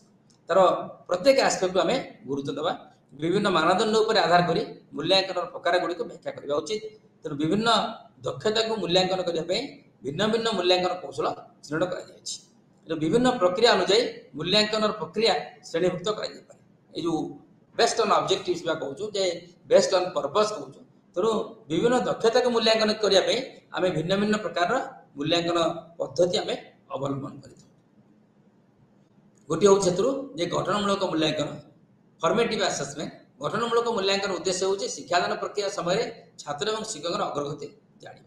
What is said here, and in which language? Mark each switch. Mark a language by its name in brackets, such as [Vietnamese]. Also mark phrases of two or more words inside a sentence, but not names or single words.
[Odia] ତାର ପ୍ରତ୍ୟେକ ଆସ୍ପେକ୍ଟକୁ ଆମେ ଗୁରୁତ୍ୱ ଦେବା। ବିଭିନ୍ନ ମାନଦଣ୍ଡ ଉପରେ ଆଧାର କରି ମୂଲ୍ୟାଙ୍କନର ପ୍ରକାର ଗୁଡ଼ିକୁ ବ୍ୟାଖ୍ୟା କରିବା ଉଚିତ। ତେଣୁ ବିଭିନ୍ନ ଦକ୍ଷତାକୁ ମୂଲ୍ୟାଙ୍କନ କରିବା ପାଇଁ ଭିନ୍ନ ଭିନ୍ନ ମୂଲ୍ୟାଙ୍କନ କୌଶଳ ଶ୍ରେଣୀଭୁକ୍ତ କରାଯାଇଛି। ବିଭିନ୍ନ ପ୍ରକ୍ରିୟା ଅନୁଯାୟୀ ମୂଲ୍ୟାଙ୍କନର ପ୍ରକ୍ରିୟା ଶ୍ରେଣୀଭୁକ୍ତ କରାଯାଇପାରେ। ଏଇ ଯେ [English] based on objectives [Odia] বা কହୁଛୁ যে [English] based on purpose [Odia] কହୁଛୁ। ତେଣୁ ବିଭିନ୍ନ ଦକ୍ଷତାକୁ ମୂଲ୍ୟାଙ୍କନ କରିବା ପାଇଁ ଆମେ ଭିନ୍ନ ଭିନ୍ନ ପ୍ରକାରର ମୂଲ୍ୟାଙ୍କନ ପଦ୍ଧତି ଆମେ ଅବଲମ୍ବନ କରିଥାଉ। ଗୋଟିଏ ହେଉଛି ସେଥିରୁ ଯେ ଗଠନମୂଳକ ମୂଲ୍ୟାଙ୍କନ, [English] formative assessment. [Odia] ଗଠନମୂଳକ ମୂଲ୍ୟାଙ୍କନ ଉଦ୍ଦେଶ୍ୟ ହେଉଛି ଶିକ୍ଷାଦାନ ପ୍ରକ୍ରିୟା ସମୟରେ ଛାତ୍ର ଏବଂ ଶିକ୍ଷକଙ୍କର ଅଗ୍ରଗତି ଜାଣିବା।